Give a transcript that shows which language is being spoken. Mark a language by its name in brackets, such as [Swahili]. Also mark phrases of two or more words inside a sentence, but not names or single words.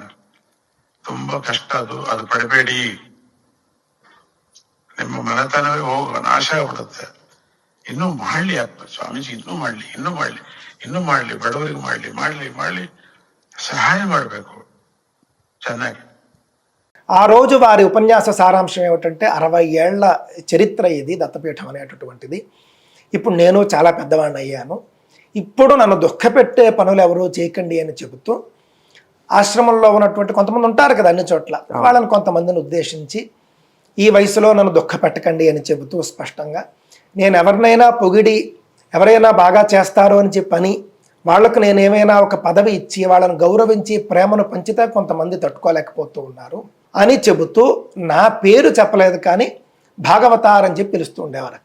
[Kannada] ತುಂಬಾ ಕಷ್ಟ ಅದು ಪಡಬೇಡಿ. ನಿಮ್ಮ ಮನೆತನವೇ ನಾಶ ಆಗ್ಬಿಡುತ್ತೆ. ಇನ್ನೂ ಮಾಡ್ಲಿ ಸ್ವಾಮೀಜಿ, ಇನ್ನೂ ಮಾಡ್ಲಿ, ಬಡವರಿಗೆ ಮಾಡ್ಲಿ, ಸಹಾಯ ಮಾಡ್ಬೇಕು ಚೆನ್ನಾಗಿ. [Telugu] ఆ రోజు వారి ఉపన్యాస సారాంశం ఏమిటంటే, 60 ఏళ్ల చరిత్ర ఇది దత్తపీఠం అనేటటువంటిది. ఇప్పుడు నేను చాలా పెద్దవాడిని అయ్యాను. ఇప్పుడు నన్ను దుఃఖపెట్టే పనులు ఎవరూ చేయకండి అని చెబుతూ, ఆశ్రమంలో ఉన్నటువంటి కొంతమంది ఉంటారు కదా అన్ని చోట్ల, వాళ్ళని కొంతమందిని ఉద్దేశించి ఈ వయసులో నన్ను దుఃఖపెట్టకండి అని చెబుతూ స్పష్టంగా, నేను ఎవరినైనా పొగిడి ఎవరైనా బాగా చేస్తారో అని చెప్పని వాళ్లకు నేను ఏమైనా ఒక పదవి ఇచ్చి వాళ్ళని గౌరవించి ప్రేమను పంచితే కొంతమంది తట్టుకోలేకపోతూ ఉన్నారు అని చెబుతూ, నా పేరు చెప్పలేదు కానీ భాగవతార్ అని చెప్పి పిలుస్తూ ఉండేవారు అక్కడ.